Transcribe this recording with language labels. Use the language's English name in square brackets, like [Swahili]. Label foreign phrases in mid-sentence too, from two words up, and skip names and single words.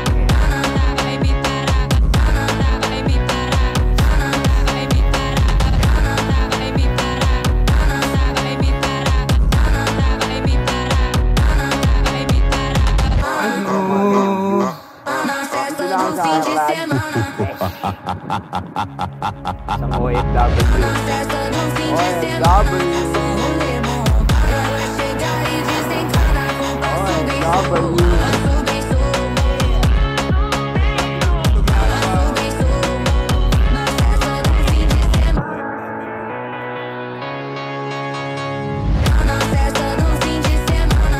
[Portuguese] Vai me parar. Vai me parar. Vai me parar. Vai me parar. Vai me parar. Vai me parar. Vai me parar. Na festa do fim de semana. [Filipino] Isang OFW. [Portuguese] Na festa do fim de semana. OFW. Só o limão. Ela chega e desencana com passo bem solto. Passo bem solto. Passo bem solto. Na festa do fim de semana. Na festa do fim de semana.